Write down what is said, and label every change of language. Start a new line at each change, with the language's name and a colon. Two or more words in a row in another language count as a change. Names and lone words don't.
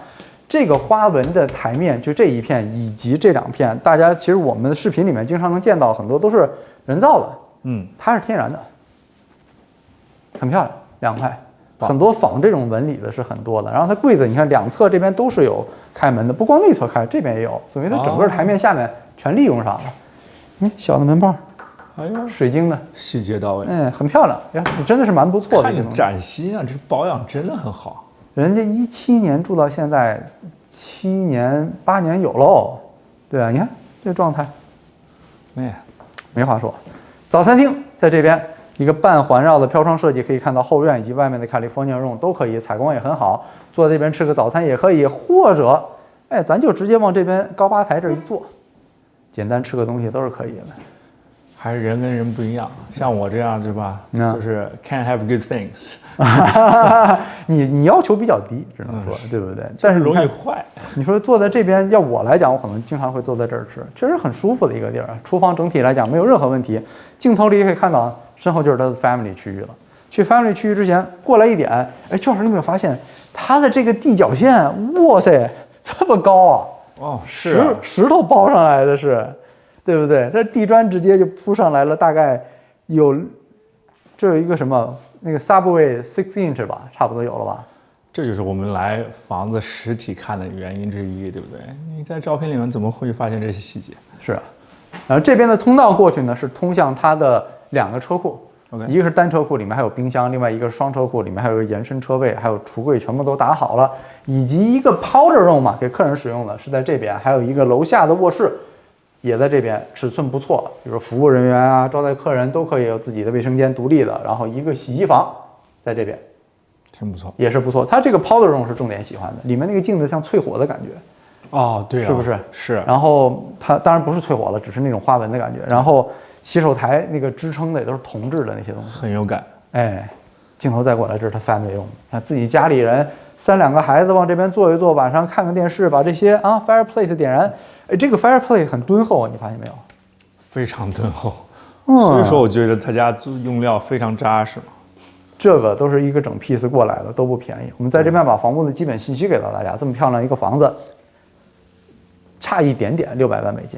Chinese: 这个花纹的台面，就这一片以及这2片，大家其實我們的視頻裡面經常能見到很多都是人造的，它是天然的，很漂亮，2塊，很多仿這種紋理的是很多的。然後它櫃子，你看兩側這邊都是有開門的，不光內側開，這邊也有，所以它整個台面下面全利用上了。小的門把，哎呦，水晶的，細節到位，很漂亮，呀，真的是蠻不錯的。看着嶄新啊，這保養真的很好。人家17年住到現在，7年8年有嘍，對啊，你看這個狀態，沒話說。早餐廳在這邊，一個半環繞的飄窗設計，可以看到後院以及外面的
English: California room
Chinese: 都可以，採光也很好，坐在這邊吃個早餐也可以，或者，哎，咱就直接往這邊高吧台這一坐，簡單吃個東西都是可以的。還是人跟人不一樣，像我這樣對吧？
English: 就是 can't have good things。
Chinese: 你要求比較低，只能說，對不對？但是容易壞。你說坐在這邊，要我來講，我可能經常會坐在這兒吃，確實很舒服的一個地兒。廚房整體來講沒有任何問題。鏡頭裡可以看到，身後就是它的 family 區域了。去 family 區域之前，過來一點，哎，趙老師，你有沒有發現它的這個地腳線？哇塞，這麼高啊！哦，是啊，石頭包上來的是。對不對？這地磚直接就鋪上來了，大概有，這有一個什麼那個 Subway 6 inch 吧，差不多有了吧？這就是我們來房子實體看的原因之一，對不對？你在照片裡面怎麼會發現這些細節？是啊，然後這邊的通道過去呢，是通向它的2個車庫，一個是單車庫，裡面還有冰箱；另外一個是雙車庫，裡面還有一個延伸車位，還有櫥櫃，全部都打好了，以及一個
English: powder room
Chinese: 嘛，給客人使用的是在這邊，還有一個樓下的臥室。也在這邊，尺寸不錯，比如說服務人員啊、招待客人都可以有自己的衛生間獨立的，然後一個洗衣房在這邊，挺不錯，也是不錯。它這個
English: powder room
Chinese: 是重點喜歡的，裡面那個鏡子像淬火的感覺。哦，對啊，是不是？是。然後它當然不是淬火了，只是那種花紋的感覺。然後洗手台那個支撐的也都是銅製的那些東西，很有感。哎，鏡頭再過來，這是他 family 用的，看自己家裡人3-2個孩子往這邊坐一坐，晚上看個電視，把這些啊 fireplace 點燃。哎，這個 fireplace 很敦厚啊，你發現沒有？非常敦厚，所以說我覺得他家用料非常扎實嘛。這個都是一個整 piece 過來的，都不便宜。我們在這邊把房屋的基本信息給到大家，這麼漂亮一個房子，差一點點600萬美金。